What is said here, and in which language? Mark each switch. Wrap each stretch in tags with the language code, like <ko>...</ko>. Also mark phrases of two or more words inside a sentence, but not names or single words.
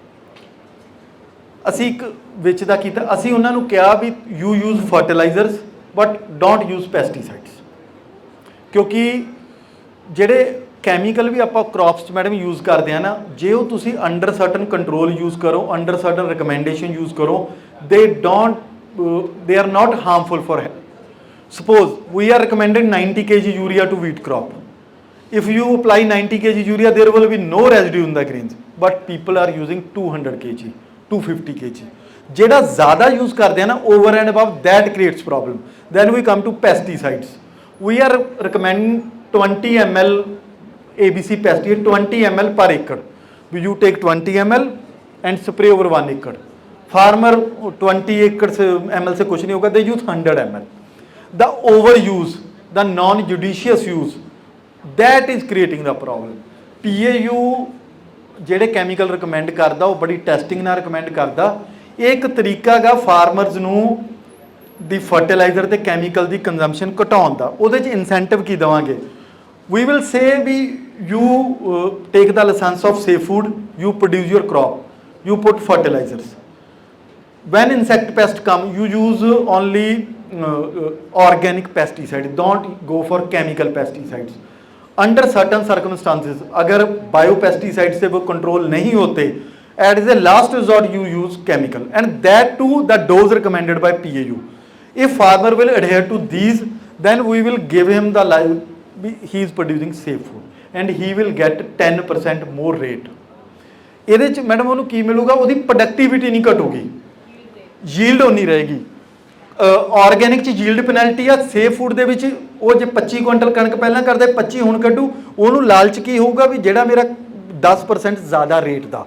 <pa>ਅਸੀਂ ਇੱਕ ਵਿੱਚ ਦਾ ਕੀਤਾ, ਅਸੀਂ ਉਹਨਾਂ ਨੂੰ ਕਿਹਾ ਵੀ</pa> <en>you use fertilizers but don't use pesticides,</en> <pa>ਕਿਉਂਕਿ ਜਿਹੜੇ ਕੈਮੀਕਲ ਵੀ ਆਪਾਂ ਕ੍ਰੌਪਸ 'ਚ ਮੈਡਮ ਯੂਜ਼ ਕਰਦੇ ਆ ਨਾ, ਜੇ ਉਹ ਤੁਸੀਂ</pa> <en>under certain control use</en> <pa>ਕਰੋ,</pa> <en>under certain recommendation use</en> <pa>ਕਰੋ,</pa> <en>they are not harmful for health. Suppose we are recommended 90 kg urea to wheat crop. If you apply 90 kg urea, there will be no residue in the grains, but people are using 200 kg, 250 kg.</en> <pa>ਜਿਹੜਾ ਜ਼ਿਆਦਾ ਯੂਜ਼ ਕਰਦੇ ਆ ਨਾ</pa> <en>over and above, that creates problem. Then we come to pesticides. We are recommending 20 ml ABC pesticide, 20 ml per acre. You take 20 ml and spray over 1 acre.</en> <hi>Farmer 20 acres ml से कुछ नहीं होगा,</hi> <en>they use 100 ml. The overuse, the non-judicious use, that is creating the problem.</en> <pa>PAU ਜਿਹੜੇ ਕੈਮੀਕਲ ਰਿਕਮੈਂਡ ਕਰਦਾ ਉਹ ਬੜੀ ਟੈਸਟਿੰਗ ਨਾਲ ਰਿਕਮੈਂਡ ਕਰਦਾ। ਇਹ ਇੱਕ ਤਰੀਕਾ ਹੈਗਾ ਫਾਰਮਰਸ ਨੂੰ ਦੀ ਫਰਟੀਲਾਈਜ਼ਰ ਤੇ ਕੈਮੀਕਲ ਦੀ ਕੰਜ਼ੰਪਸ਼ਨ ਘਟਾਉਣ ਦਾ। ਉਹਦੇ 'ਚ ਇਨਸੈਂਟਿਵ ਕੀ ਦੇਵਾਂਗੇ?</pa> <en>We will say ਵੀ you take the license of safe food, you produce your crop, you put fertilizers. When insect pest come, you use only organic pesticide, don't go for chemical pesticides. Under certain circumstances,</en> <hi>अगर biopesticides से वो control नहीं होते,</hi> <en>as a last resort you use chemical, and that too the dose recommended by PAU. If farmer will adhere to these, then we will give him the life, he is producing safe food and he will get 10% more rate.</en> <pa>ਇਹਦੇ 'ਚ ਮੈਡਮ ਉਹਨੂੰ ਕੀ ਮਿਲੂਗਾ? ਉਹਦੀ ਪ੍ਰੋਡਕਟਿਵਿਟੀ ਨਹੀਂ ਘਟੂਗੀ, ਯੀਲਡ ਉਨੀ ਰਹੇਗੀ। ਆਰਗੈਨਿਕ 'ਚ</pa> <en>yield penalty</en> <pa>ਆ,</pa> <en>safe food</en> <pa>ਦੇ ਵਿੱਚ ਉਹ ਜੇ 25 ਕੁਇੰਟਲ ਕਣਕ ਪਹਿਲਾਂ ਕਰਦੇ 25 ਹੁਣ ਕੱਢੂ, ਉਹਨੂੰ ਲਾਲਚ ਕੀ ਹੋਊਗਾ ਵੀ ਜਿਹੜਾ ਮੇਰਾ 10% ਜ਼ਿਆਦਾ ਰੇਟ ਦਾ।</pa>